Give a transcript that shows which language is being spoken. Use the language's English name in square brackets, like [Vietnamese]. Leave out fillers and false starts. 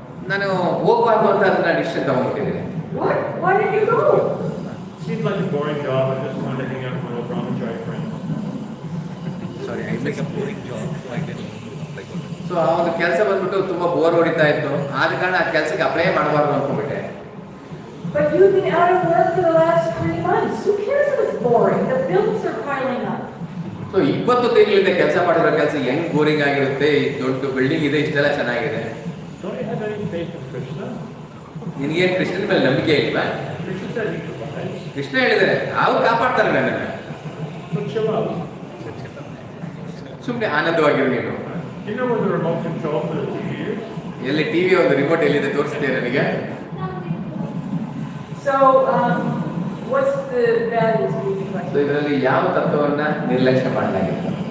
[Kannada] ನಾನು ಹೋಗಬಾರ್ದು ಅಂತ ಅದನ್ನ decision ತಗೊಂಡ್ಬಿಟ್ಟಿದ್ದೀನಿ. [English] What? Why did you go? boring job. I just wanted to hang out with my old brahmachari friends. Sorry, I like a boring job. Like this. Like [Kannada] so ಆ ಒಂದು ಕೆಲಸ ಬಂದ್ಬಿಟ್ಟು ತುಂಬಾ bore ಹೊಡಿತಾ ಇತ್ತು, ಆದ ಕಾರಣ ಆ ಕೆಲಸಕ್ಕೆ ಅಪ್ಲೈ ಮಾಡಬಾರ್ದು ಅನ್ಕೊಂಡ್ಬಿಟ್ಟೆ. [English] But you've been out of work for the last 3 months. Who cares if it's boring? The bills are piling up. [Kannada] So 20 ತಿಂಗಳಿಂದ ಕೆಲಸ ಮಾಡಿರೋ ಕೆಲಸ ಹೆಂಗ್ ಬೋರಿಂಗ್ ಆಗಿರುತ್ತೆ, ಈ ದೊಡ್ಡ ಬಿಲ್ಡಿಂಗ್ ಇದೆ, ಇಷ್ಟೆಲ್ಲ ಚೆನ್ನಾಗಿದೆ. [English] Don't you have any faith in Krishna? [Kannada] ನಿನಗೇನು ಕೃಷ್ಣನ ಮೇಲೆ ನಂಬಿಕೆ ಇಲ್ವಾ? [English] Krishna said he provides. [Kannada] Krishna ಹೇಳಿದರೆ ಅವ್ರು ಕಾಪಾಡ್ತಾರೆ ನನ್ನನ್ನು. [English] So chill out. [Kannada] ಸುಮ್ಮನೆ ಆನಂದವಾಗಿರು ನೀನು. [English] You know where the remote control for the TV is? [Kannada] ಎಲ್ಲಿ ಟಿವಿ ಒಂದು ರಿಮೋಟ್ ಎಲ್ಲಿದೆ ತೋರಿಸ್ತೀಯ ನನಗೆ? [English] So, what's the values being so reflected? [Kannada] ಇದರಲ್ಲಿ ಯಾವ ತತ್ವವನ್ನ ನಿರ್ಲಕ್ಷ್ಯ ಮಾಡಲಾಗಿದೆ?